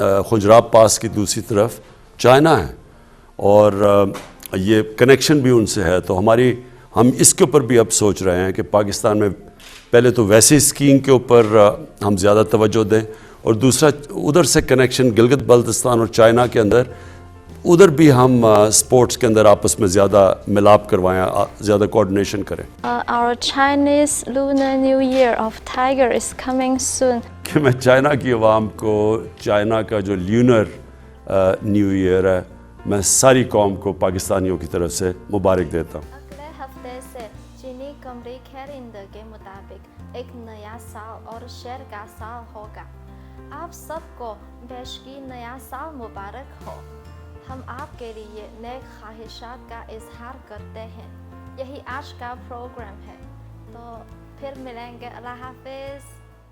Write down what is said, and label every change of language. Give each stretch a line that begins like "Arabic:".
Urdu: خجراب پاس کی دوسری طرف چائنا ہے اور یہ کنیکشن بھی ان سے ہے۔ تو ہم اس کے اوپر بھی اب سوچ رہے ہیں کہ پاکستان میں پہلے تو ویسے سکینگ کے اوپر ہم زیادہ توجہ دیں، اور دوسرا ادھر سے کنیکشن گلگت بلتستان اور چائنا کے اندر، ادھر بھی ہم سپورٹس کے اندر آپس میں زیادہ ملاپ کروائیں، زیادہ کوارڈینیشن کریں۔
English: Our Chinese Lunar New Year of Tiger is coming soon.
Urdu: کہ میں چائنا کی عوام کو چائنا کا جو لیونر نیو ایئر ہے، میں ساری قوم کو پاکستانیوں کی طرف سے مبارک دیتا ہوں۔ اگلے ہفتے سے چینی قمری کیلنڈر کے مطابق ایک نیا سال اور شیر کا سال ہوگا۔ آپ سب کو بیشکی نیا سال مبارک ہو۔ ہم آپ کے لیے نیک خواہشات کا اظہار کرتے ہیں۔ یہی آج کا پروگرام ہے، تو پھر ملیں گے۔ اللہ حافظ۔